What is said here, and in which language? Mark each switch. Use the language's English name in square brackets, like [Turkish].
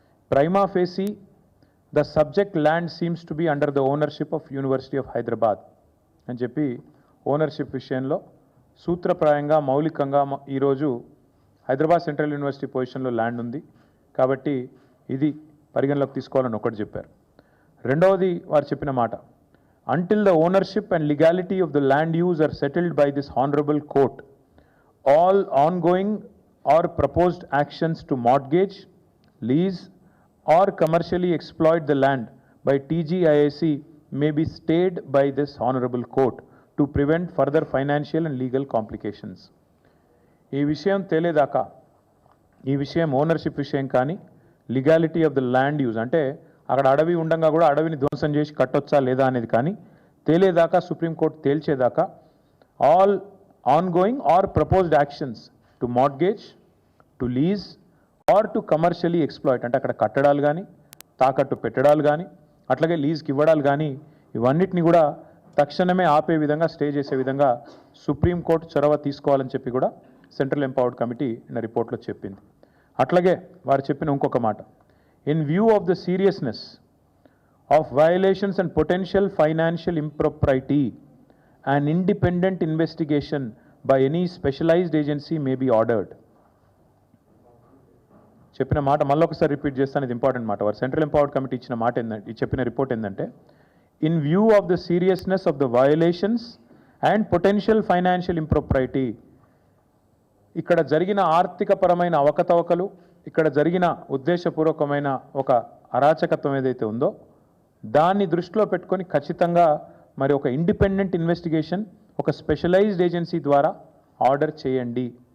[English] prima facie the subject land seems to be under the ownership of university of Hyderabad [Telugu] అని చెప్పి ownership విషయంలో సూత్రప్రాయంగా, మౌలికంగా ఈరోజు హైదరాబాద్ సెంట్రల్ యూనివర్సిటీ పొజిషన్లో ల్యాండ్ ఉంది కాబట్టి ఇది పరిగణలోకి తీసుకోవాలని ఒకటి చెప్పారు. రెండవది వారు చెప్పిన మాట, [English] Until the ownership and legality of the land use are settled by this honourable court, all ongoing or proposed actions to mortgage, lease or commercially exploit the land by TGIAC may be stayed by this honorable court to prevent further financial and legal complications. [Telugu] ఈ విషయం తేలేదాకా, ఈ విషయం ownership విషయం కానీ, legality of the land use అంటే అక్కడ అడవి ఉండగా కూడా అడవిని ధ్వంసం చేసి కట్టొచ్చా లేదా అనేది కానీ తేలేదాకా supreme court తేల్చేదాకా [English] all ongoing or proposed actions to mortgage, to lease or to commercially exploit, [Telugu] అంటే అక్కడ కట్టడాలు కానీ తాకట్టు పెట్టడాలు కానీ అట్లాగే లీజ్కి ఇవ్వడాలు కానీ ఇవన్నిటిని కూడా తక్షణమే ఆపే విధంగా స్టే చేసే విధంగా సుప్రీంకోర్టు చొరవ తీసుకోవాలని చెప్పి కూడా సెంట్రల్ ఎంపవర్డ్ కమిటీ నిన్న రిపోర్ట్లో చెప్పింది. అట్లాగే వారు చెప్పిన ఇంకొక మాట, [English] In view of the seriousness of violations and potential financial impropriety, an independent investigation by any specialized agency may be ordered. [Telugu] చెప్పిన మాట మళ్ళీ ఒకసారి రిపీట్ చేస్తాను, ఇది ఇంపార్టెంట్ మాట. వారు సెంట్రల్ ఎంపవర్డ్ కమిటీ ఇచ్చిన మాట ఏంటంటే, చెప్పిన రిపోర్ట్ ఏంటంటే, [English] in view of the seriousness of the violations and potential financial impropriety, [Telugu] ఇక్కడ జరిగిన ఆర్థికపరమైన అవకతవకలు, ఇక్కడ జరిగిన ఉద్దేశపూర్వకమైన ఒక అరాచకత్వం ఏదైతే ఉందో దాన్ని దృష్టిలో పెట్టుకొని ఖచ్చితంగా మరి ఒక ఇండిపెండెంట్ ఇన్వెస్టిగేషన్ ఒక స్పెషలైజ్డ్ ఏజెన్సీ ద్వారా ఆర్డర్ చేయండి.